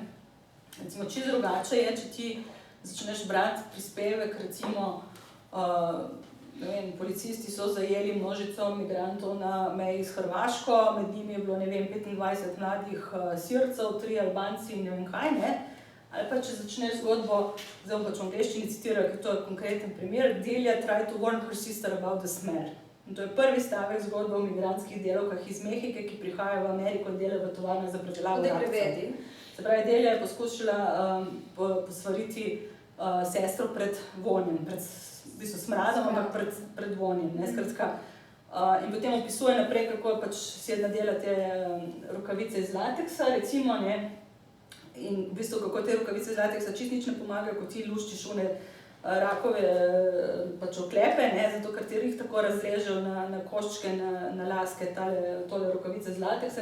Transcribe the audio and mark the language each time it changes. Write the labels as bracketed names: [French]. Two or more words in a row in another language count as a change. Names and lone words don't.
[Slovenian] Recimo čisto drugače je, če ti začneš brati prispevek, recimo, ne vem, policisti so zajeli množico migrantov na meji s Hrvaško, med njimi je bilo, ne vem, 25 mladih Sircev, 3 Albanci in ne vem kaj, ne. Ali pa če začneš zgodbo, zdaj bom pač v angleščini citiral, ker to je konkreten primer, [English] Delia tried to warn her sister about the smell. [Slovenian] In to je prvi stavek zgodbe o migrantskih delavkah iz Mehike, ki prihajajo v Ameriko in delajo v tovarnah za predelavo rakcev. Se pravi, Delia je poskušala posvariti sestro pred vonjem, pred v bistvu smradom, ampak pred vonjem, ne, skratka. In potem opisuje naprej, kako pač si nadela te rokavice iz lateksa, recimo, ne, in v bistvu kako te rokavice iz lateksa čisto nič ne pomagajo, ko ti luščiš one rakove pač oklepe, ne, zato ker ti jih tako razrežejo na koščke, na laske, tole rokavice z lateksa in tako naprej.